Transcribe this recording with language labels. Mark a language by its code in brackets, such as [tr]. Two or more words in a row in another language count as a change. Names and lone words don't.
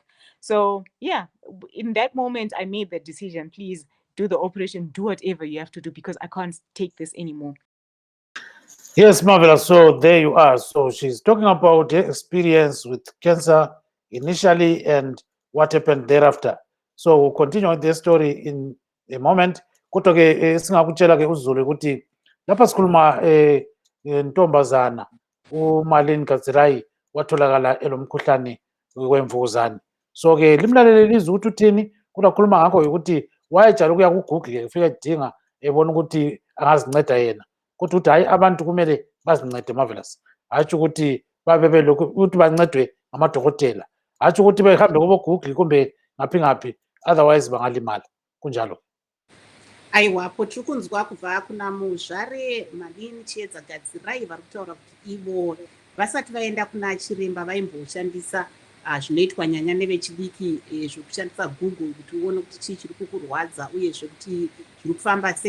[en] So yeah, in that moment, I made the decision, please do the operation, do whatever you have to do, because I can't take this anymore. Yes, marvelous. So there you are. So she's talking about her experience with cancer initially and what happened thereafter. So we'll continue with the story in a moment. [nd] Kodwa ke singakutshela ke uZulu ukuthi lapha sikhuluma ntombazana uMarlene Gadzirayi watholakala elomkhuhlane wemvukuzane. So ke limlalele lizwe ukuthi uthini, kodwa khuluma ngakho ukuthi wayejala ukuya ku-Google ufika edinga ebona ukuthi angazinceda yena. Kodwa ukuthi hayi, abantu kumele bazincede marvelous, hatshi ukuthi babe belokhu ukuthi bancedwe ngamadokotela, hatshi ukuthi behambe kubo-Google kumbe ngaphi ngaphi, otherwise bangalimala kunjalo. [sn] Aiwapo tiri kunzwa kubva kuna muzvare Marlene Chiedza Gadzirayi vari kutaura kuti ivo vasati vaenda kuna chiremba vaimboshandisa zvinoitwa nyanya nevechidiki zvokushandisa Google kuti uone kuti chii chiri kukurwadza uyezve kuti zviri kufamba sei.